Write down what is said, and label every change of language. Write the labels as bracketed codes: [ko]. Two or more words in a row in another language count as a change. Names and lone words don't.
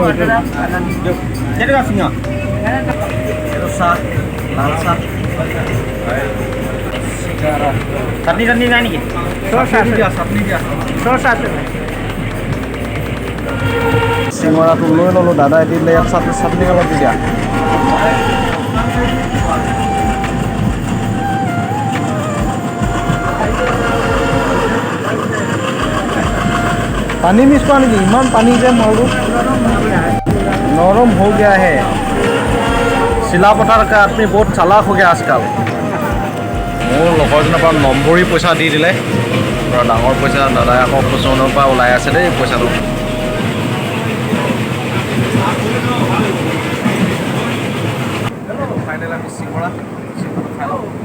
[as] এইটো চাহ, লাল চাহ। চাটনি চাটনি নাই নেকি? চাটনি দিয়া। চিঙৰাটো লৈ ল'লোঁ, দাদাই দিলে ইয়াত চাটনি অলপ দি দিয়া। পানী মিক্স কৰা নেকি? ইমান পানী যে মালটো [hi] नरम हो गया है। চিলাপথাৰ का आदमी बहुत चालाक हो गया आजकल। [as] মোৰ লগৰজনৰ পৰা নম্বৰী পইচা দি দিলে, পুৰা ডাঙৰ পইচা। দাদাই আকৌ কোচনৰ পৰা ওলাই আছে দেই পইচাটো। ফাইনেল আমি চিঙৰা খাই লওঁ।